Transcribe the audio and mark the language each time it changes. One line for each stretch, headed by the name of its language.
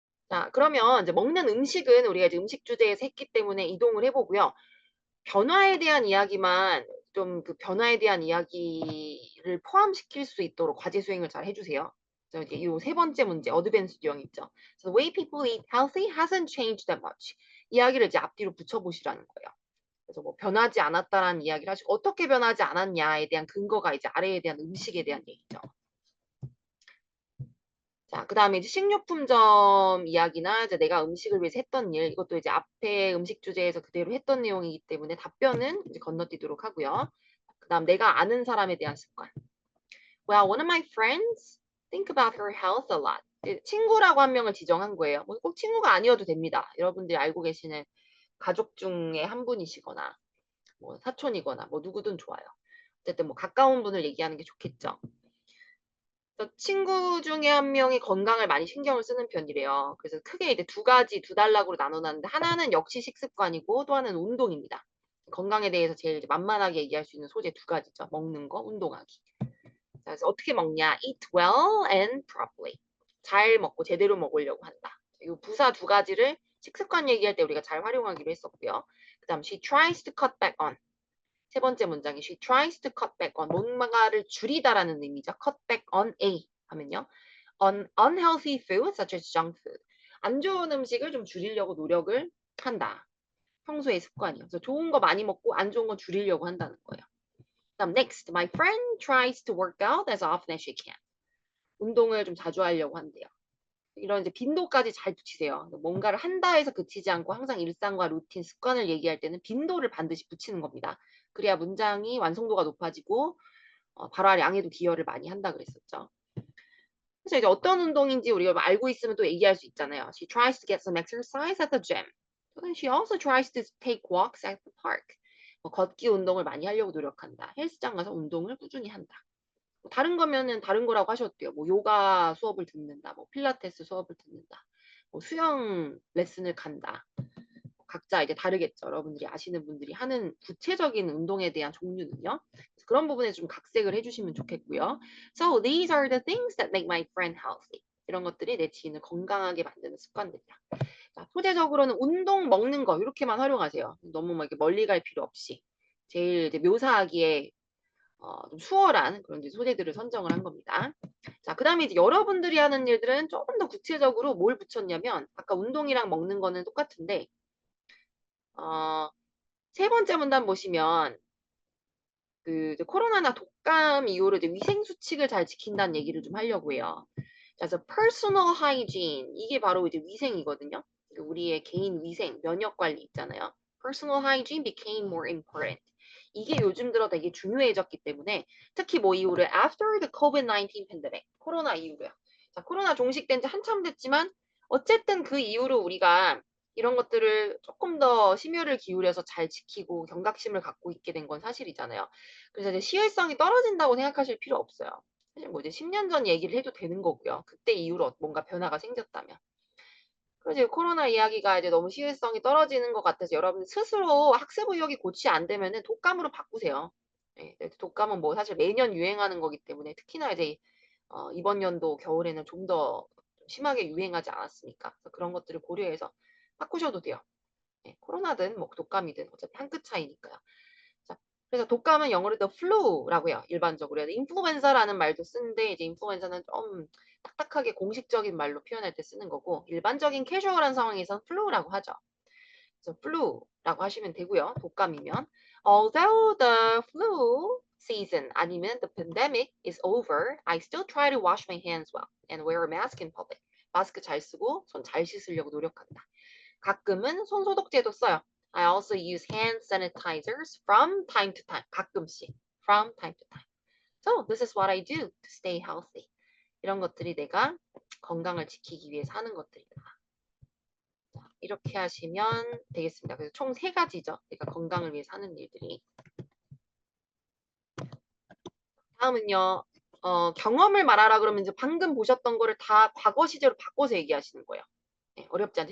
Korean: 자, 그러면 이제 먹는 음식은 우리가 이제 음식 주제에서 했기 때문에 이동을 해보고요. 변화에 대한 이야기만 좀 그 변화에 대한 이야기를 포함시킬 수 있도록 과제 수행을 잘 해주세요. 이제 이 세 번째 문제 어드밴스 유형 있죠.
English: So the way people eat healthy hasn't changed that much.
Korean: 이야기를 이제 앞뒤로 붙여보시라는 거예요. 그래서 뭐 변하지 않았다라는 이야기를 하시고 어떻게 변하지 않았냐에 대한 근거가 이제 아래에 대한 음식에 대한 얘기죠. 자, 그 다음에 이제 식료품점 이야기나 이제 내가 음식을 위해서 했던 일, 이것도 이제 앞에 음식 주제에서 그대로 했던 내용이기 때문에 답변은 이제 건너뛰도록 하고요. 그 다음 내가 아는 사람에 대한 습관.
English: Well, one of my friends think about her health a lot.
Korean: 친구라고 한 명을 지정한 거예요. 뭐 꼭 친구가 아니어도 됩니다. 여러분들이 알고 계시는 가족 중에 한 분이시거나 뭐 사촌이거나 뭐 누구든 좋아요. 어쨌든 뭐 가까운 분을 얘기하는 게 좋겠죠. 친구 중에 한 명이 건강을 많이 신경을 쓰는 편이래요. 그래서 크게 이제 두 단락으로 나눠놨는데 하나는 역시 식습관이고 또 하나는 운동입니다. 건강에 대해서 제일 이제 만만하게 얘기할 수 있는 소재 두 가지죠. 먹는 거, 운동하기. 자, 그래서 어떻게 먹냐?
English: Eat well and properly.
Korean: 잘 먹고 제대로 먹으려고 한다. 이 부사 두 가지를 식습관 얘기할 때 우리가 잘 활용하기로 했었고요. 그 다음
English: she tries to cut back on.
Korean: 세 번째 문장이
English: she tries to cut back on
Korean: 뭔가를 줄이다라는 의미죠.
English: cut back on A
Korean: 하면요.
English: on unhealthy food such as junk food.
Korean: 안 좋은 음식을 좀 줄이려고 노력을 한다. 평소의 습관이요. 그래서 좋은 거 많이 먹고 안 좋은 거 줄이려고 한다는 거예요. 그다음
English: next, my friend tries to work out as often as she can.
Korean: 운동을 좀 자주 하려고 한대요. 이런 이제 빈도까지 잘 붙이세요. 뭔가를 한다 해서 그치지 않고 항상 일상과 루틴, 습관을 얘기할 때는 빈도를 반드시 붙이는 겁니다. 그래야 문장이 완성도가 높아지고 발화 양에도 기여를 많이 한다 그랬었죠. 그래서 이제 어떤 운동인지 우리가 알고 있으면 또 얘기할 수 있잖아요.
English: She tries to get some exercise at the gym. She also tries to take walks at the park.
Korean: 걷기 운동을 많이 하려고 노력한다. 헬스장 가서 운동을 꾸준히 한다. 다른 거면은 다른 거라고 하셔도 돼요. 뭐 요가 수업을 듣는다, 뭐 필라테스 수업을 듣는다, 뭐 수영 레슨을 간다. 각자 이제 다르겠죠. 여러분들이 아시는 분들이 하는 구체적인 운동에 대한 종류는요. 그런 부분에 좀 각색을 해주시면 좋겠고요.
English: So these are the things that make my friend healthy.
Korean: 이런 것들이 내 지인을 건강하게 만드는 습관들이다. 자, 소재적으로는 운동, 먹는 거 이렇게만 활용하세요. 너무 막 이렇게 멀리 갈 필요 없이 제일 이제 묘사하기에 좀 수월한 그런 이제 소재들을 선정을 한 겁니다. 자, 그 다음에 이제 여러분들이 하는 일들은 조금 더 구체적으로 뭘 붙였냐면 아까 운동이랑 먹는 거는 똑같은데 세 번째 문단 보시면 그 이제 코로나나 독감 이후로 이제 위생 수칙을 잘 지킨다는 얘기를 좀 하려고 해요. 자, 그래서 personal hygiene 이게 바로 이제 위생이거든요. 그러니까 우리의 개인 위생, 면역 관리 있잖아요.
English: personal hygiene became more important.
Korean: 이게 요즘 들어 되게 중요해졌기 때문에 특히 뭐 이후로
English: after the COVID-19 pandemic,
Korean: 코로나 이후로요. 자, 코로나 종식된 지 한참 됐지만 어쨌든 그 이후로 우리가 이런 것들을 조금 더 심혈을 기울여서 잘 지키고 경각심을 갖고 있게 된 건 사실이잖아요. 그래서 이제 시의성이 떨어진다고 생각하실 필요 없어요. 사실 뭐 이제 10년 전 얘기를 해도 되는 거고요. 그때 이후로 뭔가 변화가 생겼다면. 그래서 코로나 이야기가 이제 너무 시의성이 떨어지는 것 같아서 여러분 스스로 학습 의욕이 고치 안 되면은 독감으로 바꾸세요. 네, 독감은 뭐 사실 매년 유행하는 거기 때문에 특히나 이제 이번 연도 겨울에는 좀 더 심하게 유행하지 않았습니까? 그래서 그런 것들을 고려해서 바꾸셔도 돼요. 네, 코로나든 뭐 독감이든 어차피 한 끗 차이니까요. 자, 그래서 독감은 영어로 the flu라고 해요. 일반적으로. 인플루엔자라는 말도 쓰는데 이제 인플루엔자는 좀 딱딱하게 공식적인 말로 표현할 때 쓰는 거고 일반적인 캐주얼한 상황에서는 flu라고 하죠. 그래서 flu라고 하시면 되고요. 독감이면
English: although the flu season 아니면 the pandemic is over, I still try to wash my hands well and wear a mask in public.
Korean: 마스크 잘 쓰고 손 잘 씻으려고 노력한다. 가끔은 손 소독제도 써요.
English: I also use hand sanitizers from time to time. 가끔씩. From time to time. So this is what I do to stay healthy.
Korean: 이런 것들이 내가 건강을 지키기 위해서 하는 것들이다. 자, 이렇게 하시면 되겠습니다. 그래서 총 3가지죠. 내가 건강을 위해서 하는 일들이. 다음은요. 경험을 말하라 그러면 이제 방금 보셨던 거를 다 과거 시제로 바꿔서 얘기하시는 거예요. 네, 어렵지 않죠.